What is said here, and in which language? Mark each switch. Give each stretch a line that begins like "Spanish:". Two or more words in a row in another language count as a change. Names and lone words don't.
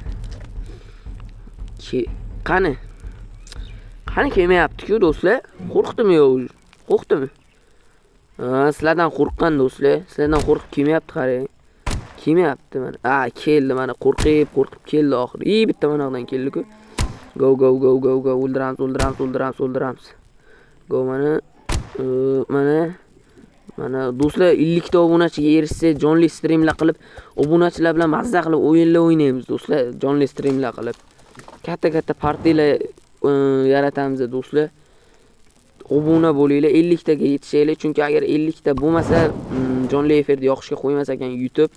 Uzbek: Qani kelmayapti-ku do'stlar? Qo'rqdimi yo? Qo'rqdimi? Sizlardan qo'rqqan do'stlar. Sizlardan qo'rqib kelmayapti, qarang. Kelmayapti mana. Keldi mana, qo'rqib keldi oxiri. Bitta manadan keldi-ku.
English: Go go go go go. O'ldiramiz.
Uzbek: Go, mana do'stlar 50 ta obunachiga erishsa, jonli streamlar qilib, obunachilar bilan mazza qilib o'yinlar o'ynaymiz do'stlar, jonli streamlar qilib. Katta partiyalar yaratamiz do'stlar. Obuna bo'linglar, 50 taga yetishaylik, chunki agar 50 ta bo'lmasa, jonli efirni yoqishga qo'ymas ekan YouTube.